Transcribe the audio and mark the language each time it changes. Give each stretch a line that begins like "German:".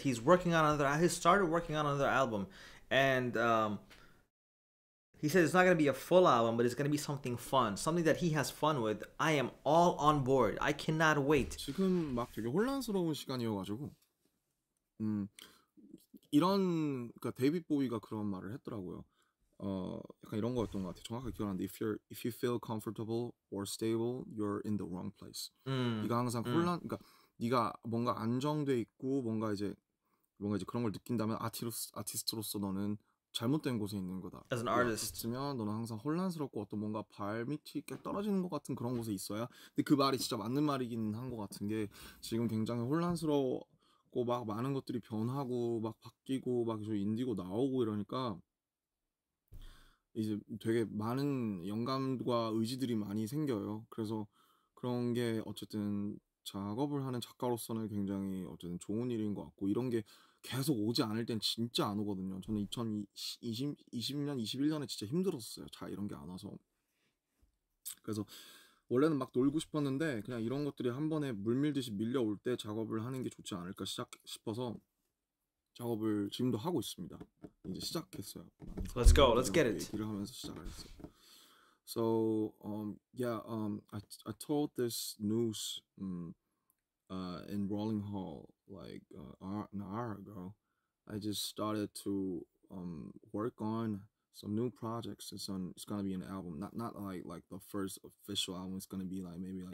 English: He started working on another album, and he said it's not gonna be a full album, but it's gonna be something fun, something that he has fun with. I am all on board. I cannot wait.
Korean: 지금 막 되게 혼란스러운 시간이어가지고 이런, 그러니까 데이빗 보이가 그런 말을 했더라고요. 약간 이런 거였던 것 같아요. 정확하게 기억 안 나는데
English: if you feel comfortable or stable, you're in the wrong place.
Korean: 네가 항상 그러니까 네가 뭔가 안정돼 있고 뭔가 이제 그런 걸 느낀다면 아티스트로서 너는 잘못된 곳에 있는 거다.
English: As an artist.
Korean: 면 너는 항상 혼란스럽고 어떤 뭔가 발밑이 이렇게 떨어지는 것 같은 그런 곳에 있어야. 근데 그 말이 진짜 맞는 말이긴 한 것 같은 게 지금 굉장히 혼란스럽고 막 많은 것들이 변하고 막 바뀌고 막 저 인디고 나오고 이러니까 이제 되게 많은 영감과 의지들이 많이 생겨요. 그래서 그런 게 어쨌든 작업을 하는 작가로서는 굉장히 어쨌든 좋은 일인 것 같고, 이런 게 계속 오지 않을 땐 진짜 안 오거든요. 저는 2020년, 21년에 진짜 힘들었어요. 이런 게 안 와서. 그래서 원래는 막 놀고 싶었는데 그냥 이런 것들이 한 번에 물밀듯이 밀려올 때 작업을 하는 게 좋지 않을까 싶어서 작업을 지금도 하고 있습니다. 이제 시작했어요.
English: Let's go. Let's get it.
Korean: 얘기를 하면서 시작을 했어요.
English: So I told this news in Rolling Hall like an hour ago. I just started to work on some new projects. It's gonna be an album, not like the first official album. It's gonna be like maybe like